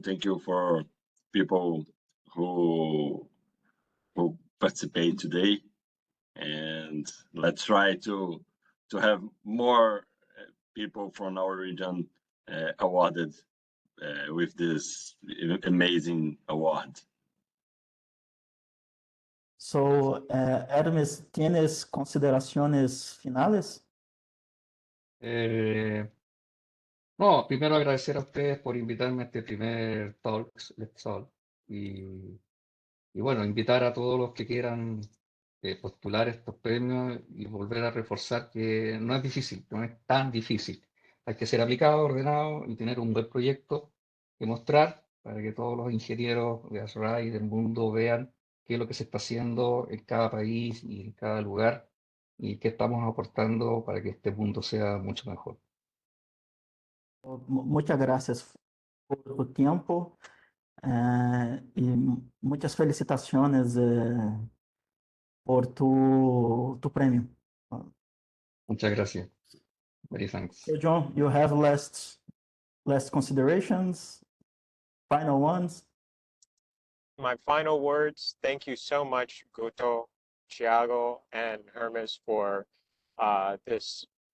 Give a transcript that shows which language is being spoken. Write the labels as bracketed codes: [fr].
[en] Thank you for people who participate today, and let's try to have more people from our region awarded with this amazing award. [es] So, Hermes, ¿tienes consideraciones finales? No, primero agradecer a ustedes por invitarme a este primer Talks Let's Talk y bueno, invitar a todos los que quieran postular estos premios y volver a reforzar que no es difícil, no es tan difícil. Hay que ser aplicado, ordenado y tener un buen proyecto que mostrar para que todos los ingenieros de ASHRAE y del mundo vean qué es lo que se está haciendo en cada país y en cada lugar y qué estamos aportando para que este mundo sea mucho mejor. Muchas gracias por tu tiempo y muchas felicitaciones por tu premio. Muchas gracias. [en] Many thanks. So, John, you have last considerations, final ones? My final words, thank you so much, Guto, Thiago, and Hermes for this